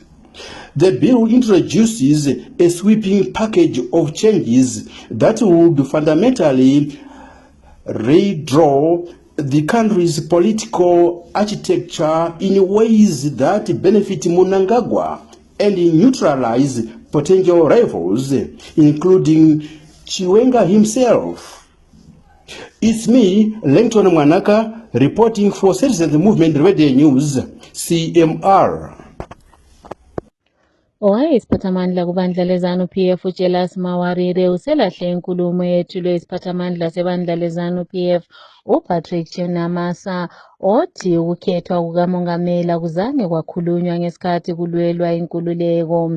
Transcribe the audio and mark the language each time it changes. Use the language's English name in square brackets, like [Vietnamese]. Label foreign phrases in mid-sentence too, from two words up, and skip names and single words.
[English] The bill introduces a sweeping package of changes that would fundamentally redraw the country's political architecture in ways that benefit Mnangagwa and neutralize potential rivals, including Chiwenga himself. It's me, Langton Mwanaka, reporting for Citizens Movement Radio News, CMR. [North Ndebele] Owayesiphathamandla kubandla lezanu-PF uJelas Mawarire uselahle inkulumo yethulwe isiphathamandla sebandla lezanu-PF uPatrick Chinamasa othi ukukhethwa kukamongameli akuzange kwakhulunywa ngesikhathi kulwelwa inkululeko.